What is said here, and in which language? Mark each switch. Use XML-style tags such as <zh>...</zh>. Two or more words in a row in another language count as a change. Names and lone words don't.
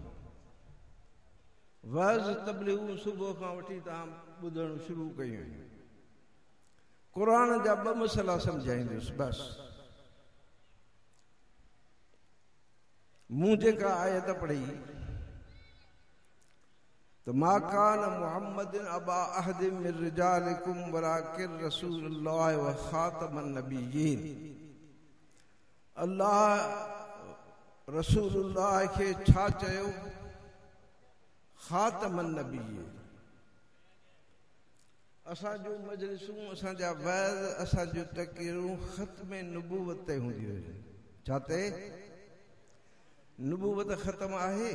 <sd>वाज़ तबलीग सुबुह खां वठी तव्हां ॿुधण शुरू कयूं आहिनि। क़ुर्आन जा ॿ मसइला सम्झाईंदुसि बसि। मूं जेका आयत पढ़ी तो</sd> <ar>ما كان محمد أبا أحد من رجالكم ولكن رسول الله و خاتم النبيين.</ar> <sd>अल्लाह रसूलुल्लाह के छा चयो?</sd> <ar>خاتم النبيين.</ar> <sd>असां जो मजलिसूं, असां जा वाइज़, असां जो तक़रीरूं ख़त्म नबूवत ते हूंदियूं आहिनि। छा ते? नबूवत ख़त्म आहे?</sd>